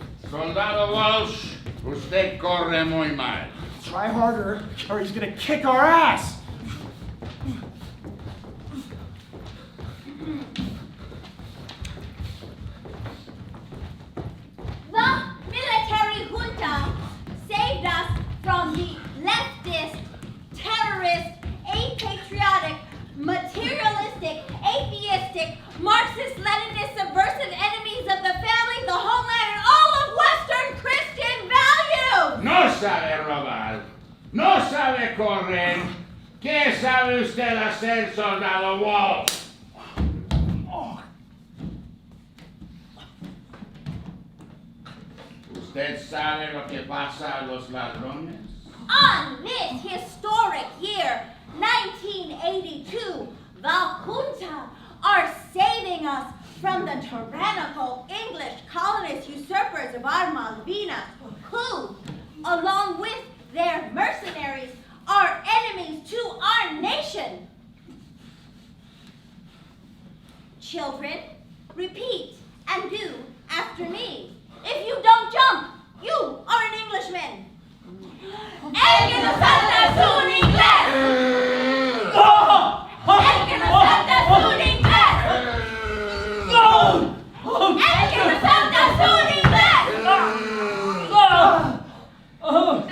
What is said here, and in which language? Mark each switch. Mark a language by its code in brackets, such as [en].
[es] Soldado Walsh, usted corre muy mal. [en] Try harder, or he's gonna kick our ass! The military junta saved us from the leftist, terrorist, apatriotic, materialistic, atheistic, Marxist-Leninist, subversive enemies of the family, the homeland, and all of Western Christian values! [es] No sabe robar, no sabe correr. ¿Qué sabe usted hacer, Soldado Walsh? ¿Usted sabe lo que pasa a los ladrones? [en] On this historic year, 1982, the junta are saving us from the tyrannical English colonist usurpers of our Malvinas, who, along with their mercenaries, are enemies to our nation. Children, repeat and do after me. If you don't jump, you are an Englishman. [es] ¡El que no salta es un inglés! ¡El que no salta es un inglés! ¡El que no salta es un inglés!